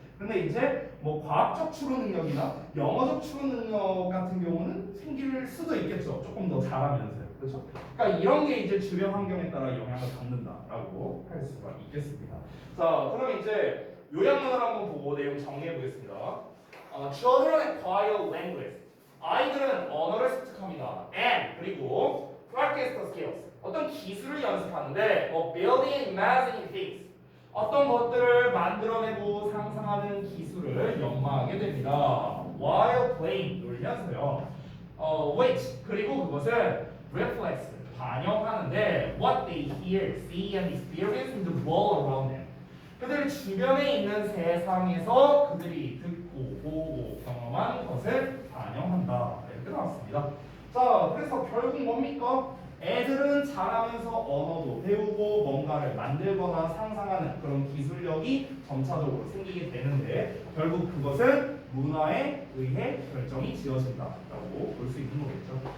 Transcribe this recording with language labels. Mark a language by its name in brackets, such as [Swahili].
[Korean] 근데 이제 뭐 과학적 추론 능력이나 영어적 추론 능력 같은 경우는 생길 수도 있겠죠. 조금 더 잘하면서요. 그렇죠? 그러니까 이런 게 이제 주변 환경에 따라 영향을 받는다라고 할 수가 있겠습니다. 자, 그럼 이제 요약문을 한번 보고 내용 정리해 보겠습니다. [English] Children acquire language. [Korean] 아이들은 언어를 습득합니다. [English] And [Korean] 그리고 [English] practice the skills. [Korean] 어떤 기술을 연습하는데 [English] building and imagining things. [Korean] 어떤 것들을 만들어내고 상상하는 기술을 연마하게 됩니다. [English] While playing [Korean] 놀면서요. [English] Which [Korean] 그리고 그것을 [English] reflects [Korean] 반영하는데 [English] what they hear, see, and experience in the world around them. [Korean] 그들 주변에 있는 세상에서 그들이 듣고 보고 경험한 것을 반영한다. 이렇게 나왔습니다. 자, 그래서 결국 뭡니까? 애들은 자라면서 언어도 배우고 뭔가를 만들거나 상상하는 그런 기술력이 점차적으로 생기게 되는데 결국 그것은 문화에 의해 결정이 지어진다라고 볼 수 있는 거겠죠.